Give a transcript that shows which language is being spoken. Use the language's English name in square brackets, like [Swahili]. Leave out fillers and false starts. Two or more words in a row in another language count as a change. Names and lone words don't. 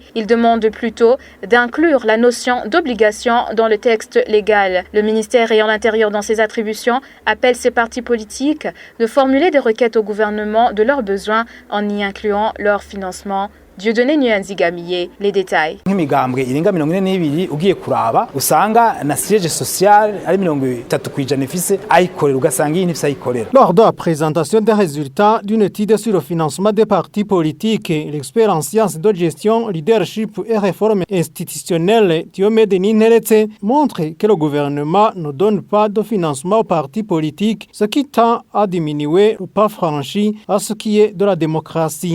[French] Il demande plutôt d'inclure la notion d'obligation dans le texte légal. Le ministère ayant l'intérieur dans ses attributions appelle ces partis politiques de formuler des requêtes au gouvernement de leurs besoins en y incluant leur financement. Dieudonné Nyanzigamiye, les détails. [Rundi] Nk'imigambwe irenga 42 ugiye kuraba usanga na [French] siège social [Rundi] ari 30% ifise ayikorera ugasanga iyi ntifise ayikorera. [French] Lors de la présentation des résultats d'une étude sur le financement des partis politiques, l'expert en sciences de gestion, leadership et réforme institutionnelle Diomede Ninteretse montre que le gouvernement ne donne pas de financement aux partis politiques, ce qui tend à diminuer le pas franchi à ce qui est de la démocratie.